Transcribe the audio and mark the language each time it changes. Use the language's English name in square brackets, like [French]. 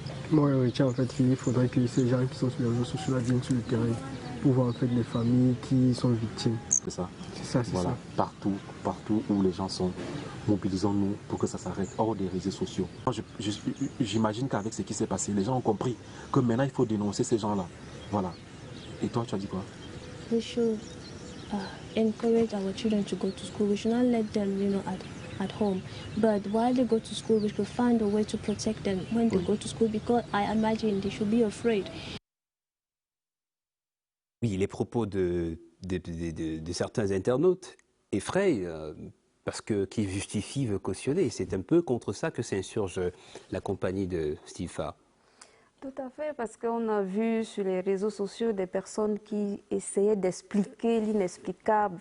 [French] Moi, je retiens en fait qu'il faudrait que ces gens qui sont sur les réseaux sociaux viennent sur le terrain pour voir en fait les familles qui sont victimes. C'est ça. C'est ça, c'est voilà. ça. Partout où les gens sont, mobilisons-nous pour que ça s'arrête hors des réseaux sociaux. J'imagine qu'avec ce qui s'est passé, les gens ont compris que maintenant il faut dénoncer ces gens-là. Voilà. Et toi, tu as dit quoi? [English] We should encourage our children to go to school. We should not let them, at home. But while they go to school, we should find a way to protect them when they go to school, because I imagine they should be afraid. [French] Oui, les propos de certains internautes effrayent qui justifient, veut cautionner. C'est un peu contre ça que s'insurge la compagnie de Steve Fa. Tout à fait, parce qu'on a vu sur les réseaux sociaux des personnes qui essayaient d'expliquer l'inexplicable.